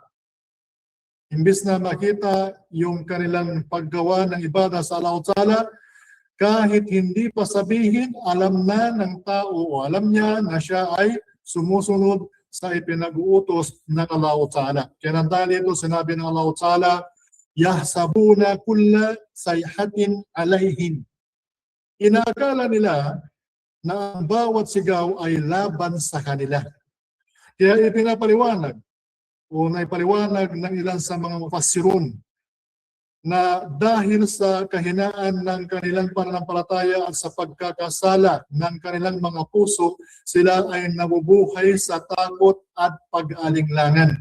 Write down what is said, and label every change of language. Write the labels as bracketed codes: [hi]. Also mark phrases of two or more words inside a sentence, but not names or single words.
[tl] Imbis na makita yung kanilang paggawa ng ibadah sa [ar] الله تعالى, [tl] kahit hindi pa sabihin, alam na ng tao o alam niya na siya ay sumusunod sa ipinag-uutos ng [ar] الله تعالى. [tl] Kaya dahil ito sinabi ng [ar] الله تعالى, يحسبون كل صيحة عليهم. [tl] Inaakala nila na ang bawat sigaw ay laban sa kanila. Kaya ipinapaliwanag o naipaliwanag ng ilan sa mga mufassirun na dahil sa kahinaan ng kanilang pananampalataya at sa pagkakasala ng kanilang mga puso, sila ay nabubuhay sa takot at pag-alinglangan.